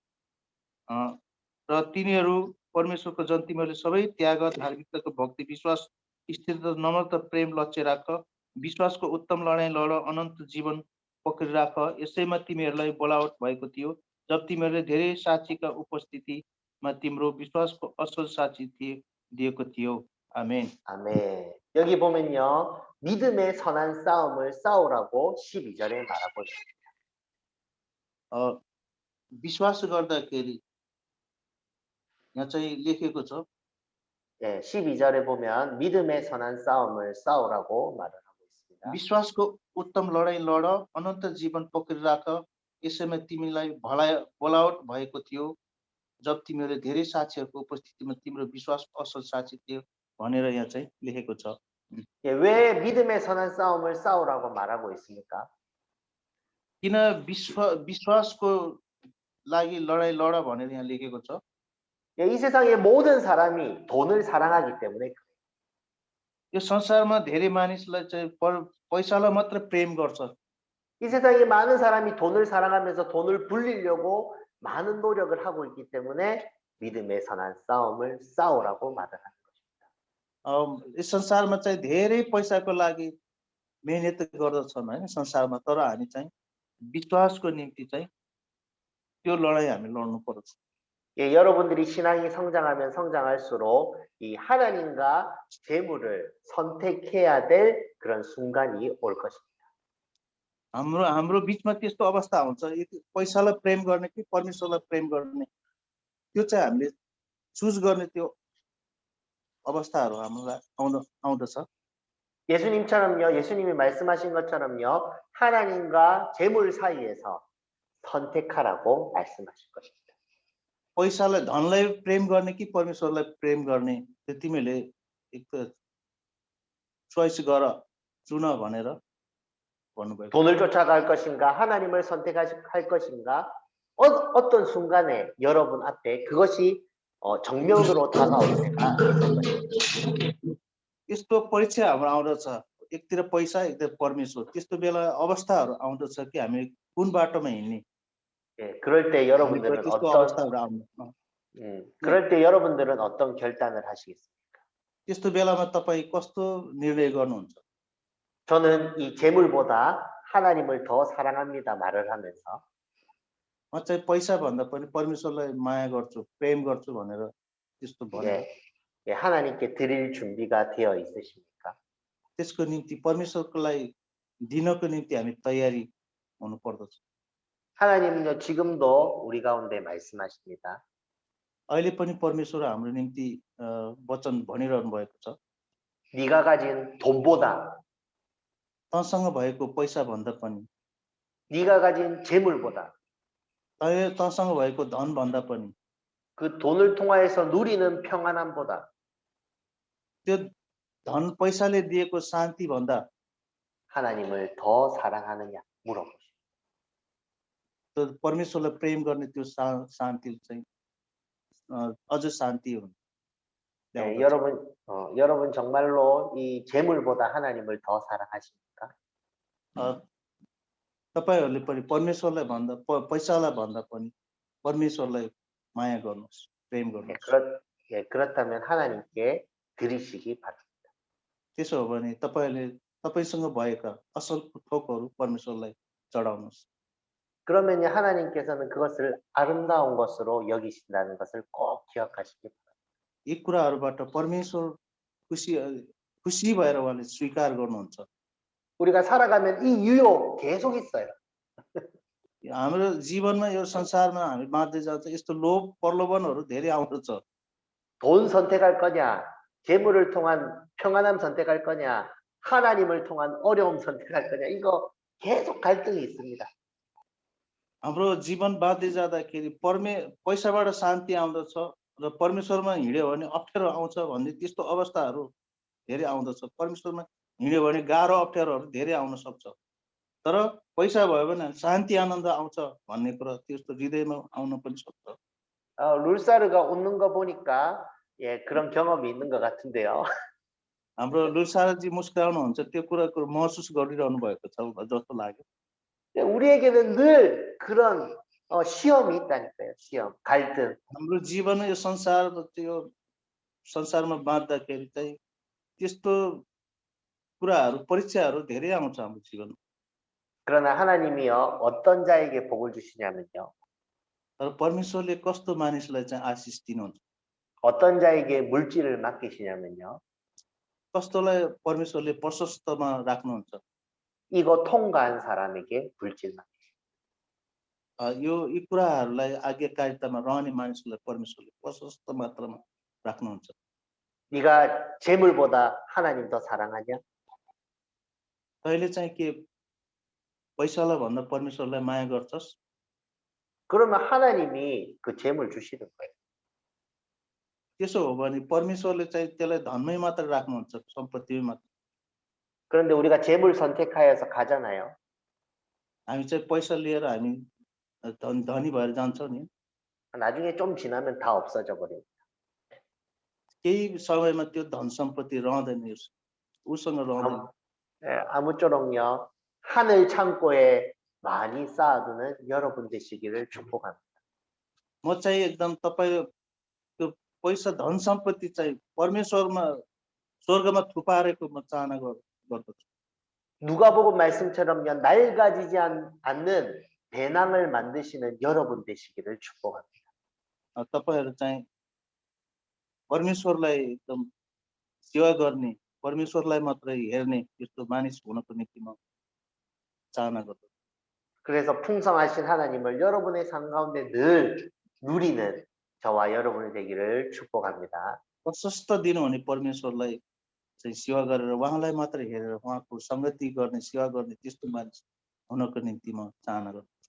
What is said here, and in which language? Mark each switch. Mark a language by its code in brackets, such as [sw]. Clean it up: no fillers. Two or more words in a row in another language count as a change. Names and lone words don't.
[ne] र तिनीहरू परमेश्वरको जन, तिमीहरूले सबै त्याग, धार्मिकताको भक्ति, विश्वास, स्थिरता, नम्रता, प्रेम लक्ष्य राख, विश्वासको उत्तम लडाइँ लड, अनन्त जीवन पक्रिराख। यसैमा तिमीहरूलाई बोलावट भएको थियो। जब तिमीहरूले धेरै साक्षीका उपस्थितिमा तिम्रो विश्वासको असल साक्षी दिएको थियो। आमेन। [ko] 아멘. 여기 보면요. 믿음의 선한 싸움을 싸우라고 12절에 말하고 있습니다. [ne] विश्वास गर्दाखेरि यहाँ चाहिँ लेखेको छ [ko] 예, 12절에 보면 믿음의 선한 싸움을 싸우라고 말을 하고 있습니다. [ne] विश्वासको उत्तम लडाईँ लड, अनन्त जीवन पक्रिराख, यसैमा तिमीलाई बोलावट भएको थियो जब तिमीहरूले धेरै साक्षीहरूको उपस्थितिमा तिम्रो विश्वास असल साक्षी थियो भनेर यहाँ चाहिँ लेखेको छ। [ko] 예, 왜 믿음의 선한 싸움을 싸우라고 말하고 있습니까? [ne] किन विश्वासको लागि लडाईँ लड भनेर यहाँ लेखेको छ? [ko] 예, 이 세상의 모든 사람이 돈을 사랑하기 때문에 [ne] यो संसारमा धेरै मानिसलाई चाहिँ पैसालाई मात्र प्रेम गर्छ। [ko] 이 세상에 많은 사람이 돈을 사랑하면서 돈을 불리려고 많은 노력을 하고 있기 때문에 믿음의 선한 싸움을 싸우라고 말을 하는 것입니다. [ne] यस संसारमा चाहिँ धेरै पैसाको लागि मेहनत गर्दछन् हैन संसारमा, तर हामी चाहिँ विश्वासको निम्ति चाहिँ त्यो लडाईँ हामी लड्नु पर्छ। [ko] 예, 여러분들이 신앙이 성장하면 성장할수록 이 하나님과 재물을 선택해야 될 그런 순간이 올 것입니다. [ne] हाम्रो बीचमा त्यस्तो अवस्था हुन्छ, पैसालाई प्रेम गर्ने कि परमेश्वरलाई प्रेम गर्ने, त्यो चाहिँ हामीले चुज गर्ने त्यो अवस्थाहरू हामीलाई आउँदछ। [ko] 예수님처럼요, 예수님이 말씀하신 것처럼요, 하나님과 재물 사이에서 선택하라고 말씀하실 것입니다. [ne] पैसालाई धनलाई प्रेम गर्ने कि परमेश्वरलाई प्रेम गर्ने, त्यो तिमीले एक त चोइस गर, चुन भनेर भन्नुभएको। [ko] 돈을 쫓아갈 것인가, 하나님을 선택할 것인가, 어떤 순간에 여러분 앞에 그것이 정면으로 다가올 때가 있을 것입니다. [ne] यस्तो परीक्षा हाम्रो आउँदछ, एकतिर पैसा एकतिर परमेश्वर, त्यस्तो बेला अवस्थाहरू आउँदछ कि हामी कुन बाटोमा हिँड्ने, [ko] 예, 그럴 때 여러분들은 [ne] त्यस्तो [ko] 어떤 [ne] अवस्थाहरू आउँछ। [ko] 그럴 때 여러분들은 어떤 결단을 하시겠습니까? [ne] त्यस्तो बेलामा तपाईँ कस्तो निर्णय गर्नुहुन्छ? [ko] 저는 이 재물보다 하나님을 더 사랑합니다 말을 하면서 [ne] म चाहिँ पैसा भन्दा पनि परमेश्वरलाई माया गर्छु, प्रेम गर्छु भनेर त्यस्तो भने [ko] 예, 하나님께 드릴 준비가 되어 있으십니까? [ne] त्यसको निम्ति परमेश्वरलाई दिनको निम्ति हामी तयारी हुनु पर्दछ। [ko] 하나님은요 지금도 우리 가운데 말씀하십니다. [ne] अहिले पनि परमेश्वर हाम्रो निम्ति वचन भनिरहनु भएको छ। [ko] 네가 가진 돈보다, [ne] तँसँग भएको पैसा भन्दा पनि, [ko] 네가 가진 재물보다, [ne] तँसँग भएको धन भन्दा पनि, [ko] 그 돈을 통하여서 누리는 평안함보다, [ne] त्यो धन पैसाले दिएको शान्ति भन्दा [ko] 하나님을 더 사랑하느냐 물어보십시오. [ne] त्यो परमेश्वरलाई प्रेम गर्ने त्यो शान्ति चाहिँ अझ शान्ति हुन्छ। [ko] 네, 여러분 정말로 이 재물보다 하나님을 더 사랑하십니까? [ne] तपाईहरूले पनि परमेश्वरलाई भन्दा पैसालाई भन्दा पनि परमेश्वरलाई माया गर्नुहोस्, प्रेम गर्नुहोस्। [ko] 그렇다면 하나님께 드리시기 바랍니다. [ne] त्यसो हो भने तपाईसँग भएका असल थोकहरू परमेश्वरलाई चढाउनुहोस्। [ko] 그러면 하나님께서는 그것을 아름다운 것으로 여기신다는 것을 꼭 기억하시기 바랍니다. [ne] यी कुराहरूबाट परमेश्वर खुसी भएर उहाँले स्वीकार गर्नुहुन्छ। [ko] 우리가 살아가면 이 유혹 계속 있어요. [ne] हाम्रो जीवनमा यो संसारमा हामी बाँच्दै जान्छ, यस्तो लोभ प्रलोभनहरू धेरै आउँदछ। [ko] 돈 선택할 거냐, 재물을 통한 평안함 선택할 거냐, 하나님을 통한 어려움 선택할 거냐, 이거 계속 갈등이 있습니다. [ne] हाम्रो जीवन बाँच्दै जाँदाखेरि पैसाबाट शान्ति आउँदछ र परमेश्वरमा हिँड्यो भने अप्ठ्यारो आउँछ भन्ने त्यस्तो अवस्थाहरू धेरै आउँदछ। परमेश्वरमा हिँड्यो भने गाह्रो अप्ठ्यारोहरू धेरै आउन सक्छ, तर पैसा भयो भने शान्ति आनन्द आउँछ भन्ने कुरा त्यस्तो हृदयमा आउन पनि सक्छ। [ko] 룰사르가 웃는 거 보니까 예, 그런 경험이 있는 것 같은데요. [ne] हाम्रो लुसारजी मुस्कुराउनुहुन्छ, त्यो कुराको महसुस गरिरहनु भएको छ जस्तो लाग्यो। [ko] 우리에게는 늘 그런 시험이 있다니까요. 시험, 갈등. [ne] हाम्रो जीवन यो संसारमा बाँच्दाखेरि चाहिँ त्यस्तो कुराहरू परीक्षाहरू धेरै आउँछ हाम्रो जीवनमा। [ko] 그러나 하나님이요 어떤 자에게 복을 주시냐면요. [ne] तर परमेश्वरले कस्तो मानिसलाई चाहिँ आशिष दिनुहुन्छ, [ko] 어떤 자에게 물질을 맡기시냐면요. [ne] कस्तोलाई परमेश्वरले प्रशस्तमा राख्नुहुन्छ, [ko] 이거 통과한 사람에게 물질 맡. [ne] यी कुराहरूलाई आज्ञाकारितामा रहने मानिसहरूलाई परमेश्वरले प्रशस्त मात्रामा राख्नुहुन्छ। [ko] 네가 재물보다 하나님 더 사랑하냐? [ne] तैँले चाहिँ के पैसालाई भन्दा परमेश्वरलाई माया गर्छस्? [ko] 그러면 하나님이 그 재물 주시는 거예요. [ne] त्यसो हो भने परमेश्वरले चाहिँ त्यसलाई धनमै मात्र राख्नुहुन्छ, सम्पत्तिमै मात्र। [ko] 그런데 우리가 재물 선택하여서 가잖아요. [ne] हामी चाहिँ पैसा लिएर हामी धनी भएर जान्छौँ नि, [ko] 나중에 좀 지나면 다 없어져 버려요. [ne] केही समयमा त्यो धन सम्पत्ति रहँदैन, उसँग रहँदैन। [ko] 아무쪼록요 하늘 창고에 많이 쌓아두는 여러분 되시기를 축복합니다. [ne] म चाहिँ एकदम तपाईँ त्यो पैसा धन सम्पत्ति चाहिँ परमेश्वरमा स्वर्गमा थुपारेको म चाहना गर्दछु। [ko] 누가복음 말씀처럼요 낡아지지 않는 배낭을 만드시는 여러분 되시기를 축복합니다. [ne] तपाईहरु चाहिँ परमेश्वरलाई एकदम सेवा गर्ने, परमेश्वरलाई मात्रै हेर्ने त्यस्तो मानिस हुनको निम्ति म चाहना गर्दछु। [ko] 그래서 풍성하신 하나님을 여러분의 삶 가운데 늘 누리는 저와 여러분이 되기를 축복합니다. [ne] प्रशस्त दिनुहुने परमेश्वरलाई चाहिँ सेवा गरेर उहाँलाई मात्रै हेरेर उहाँको संगति गर्ने, सेवा गर्ने त्यस्तो मानिस हुनको निम्ति म चाहना गर्दछु।